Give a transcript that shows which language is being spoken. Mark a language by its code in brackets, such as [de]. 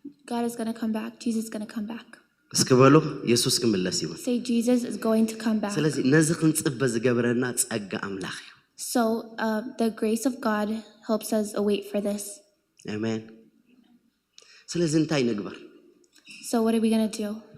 [en] God is going to come back. Jesus is going to come back. [ti] እስኪ በሉ ኢየሱስ ክመለስ እዩ. [en] Say Jesus is going to come back. [ti] ስለዚህ ነዚ ክንጽበ ዝገበረና ጸጋ አምላኽ እዩ. [en] So the grace of God helps us await for this. [ti] Amen. ስለዚህ እንታይ ንግበር? [en] So what are we going to do?